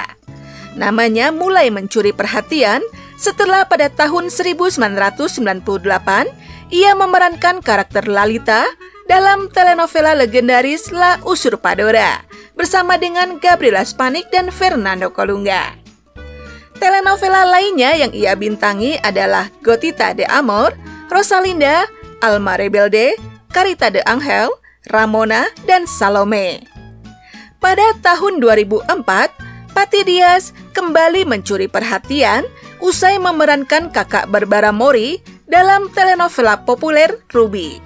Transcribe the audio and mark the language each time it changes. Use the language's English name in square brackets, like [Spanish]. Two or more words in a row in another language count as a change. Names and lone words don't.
[Indonesian] Namanya mulai mencuri perhatian setelah pada tahun 1998 ia memerankan karakter Lalita dalam telenovela legendaris La Usurpadora bersama dengan Gabriela Spanik dan Fernando Colunga. Telenovela lainnya yang ia bintangi adalah Gotita de Amor, Rosalinda, Alma Rebelde, Carita de Ángel, Ramona, dan Salome. Pada tahun 2004, Patti Diaz kembali mencuri perhatian usai memerankan kakak Barbara Mori dalam telenovela populer Ruby.